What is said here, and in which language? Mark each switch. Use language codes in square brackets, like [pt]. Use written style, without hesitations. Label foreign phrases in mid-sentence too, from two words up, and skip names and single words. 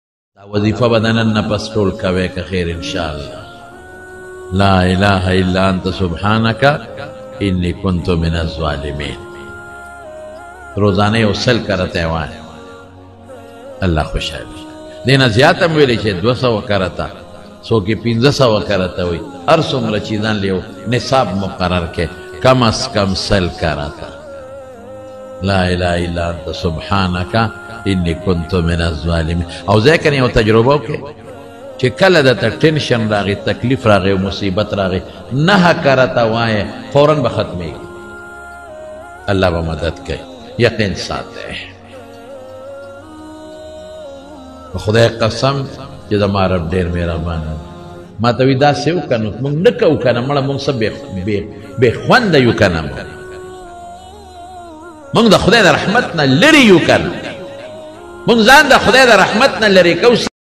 [ps] وظیفه بدنن نفس ټول کوي که خیر [ar] ان شاء الله. لا اله الا انت سبحانك انی كنت من الظالمین. [ps] روزانه یو سل کرته وای الله خوشاله. دینه زیات هم ویلی چې 200 کرته سو کې 1500 کرته وي. هر څومره چې ځان لیو نصاب مقرر کې [ur] کم از کم [ps] سل کرته. [ar] لا اله الا انت سبحانك انی كنت من الظالمین. [ps] او ځکه یو تجربه وکړه چې کله د ټینشن راغی، تکلیف راغی، مصیبت راغی، نه کرته وای فوراً به ختمېږي. الله به مدد کوي. یقین ساته. خدای قسم چې زما رب ډېر مهربان ما ته وي داسې وکړه موږ نه کوو که نه مړه موږ څه بې خونده یو که نه موږ د خدای د رحمت نه لرې یو که نه موږ ځان د خدای د رحمت نه لرې کوو.